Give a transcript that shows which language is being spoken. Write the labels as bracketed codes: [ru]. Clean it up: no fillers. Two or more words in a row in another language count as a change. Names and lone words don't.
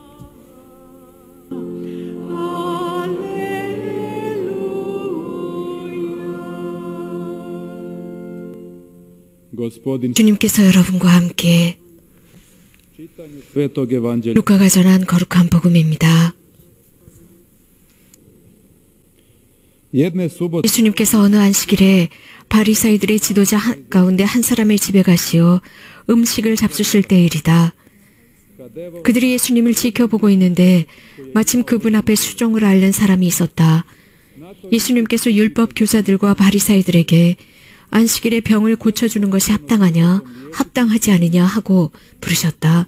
[hr] Gospodin, [ko] 주님께서 여러분과 함께 [hr] Svetog Evanđelja. [ko] 루카가 전한 거룩한 복음입니다. [hr] Jedne subote [ko] 예수님께서 어느 안식일에 바리사이들의 지도자 가운데 한 사람의 집에 가시어 음식을 잡수실 때일이다. 그들이 예수님을 지켜보고 있는데 마침 그분 앞에 수종을 앓는 사람이 있었다. 예수님께서 율법 교사들과 바리사이들에게 안식일에 병을 고쳐주는 것이 합당하냐, 합당하지 않으냐 하고 부르셨다.